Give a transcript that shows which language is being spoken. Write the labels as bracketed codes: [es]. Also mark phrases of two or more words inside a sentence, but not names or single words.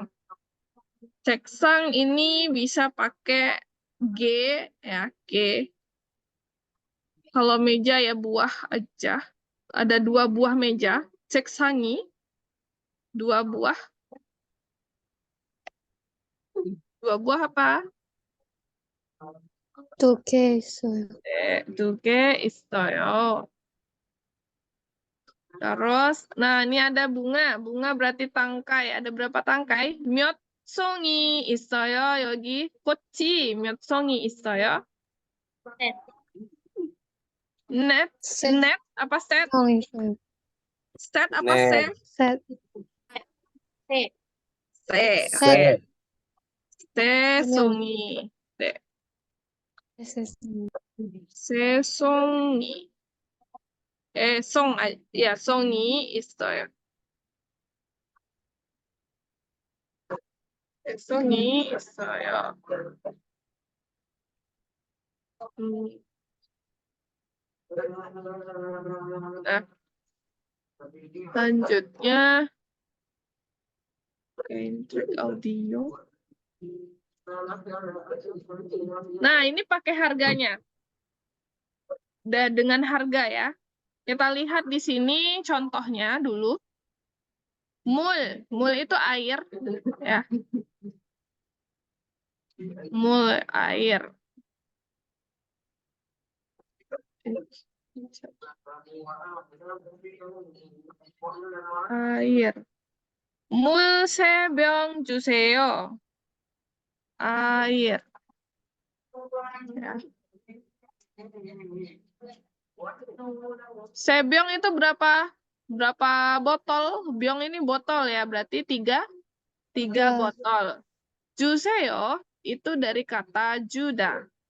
[id] Ceksang ini bisa pakai G, ya, G. Kalau meja ya buah aja. Ada 2 buah meja, ceksangi. 2 buah. 2 buah apa? [ko] 2개 있어요. 네, 2개 있어요. [id] Terus, nah ini ada bunga. Bunga berarti tangkai. Ada berapa tangkai? [ko] 몇 송이 있어요? 여기 꽃이 몇 송이 있어요? 넷. 셋. 넷 apa set? 있어요. [id] Set apa [ko] 넷. set? 셋. Set. 셋. Oke. 세송이. 네. 셋. 세송이. 야, 송이 있어요. 송이 있어요. [id] Nah, selanjutnya [en] entry audio. [id] Nah, ini pakai harganya. Dengan harga ya. Kita lihat di sini contohnya dulu. Mul itu air ya. Mul air. Air. [ko] 물 3병 주세요. [id] Air. Ya. Sebyong itu berapa? Berapa botol? Byong ini botol ya, berarti 3 Ya. botol. Juseyo itu dari kata juda.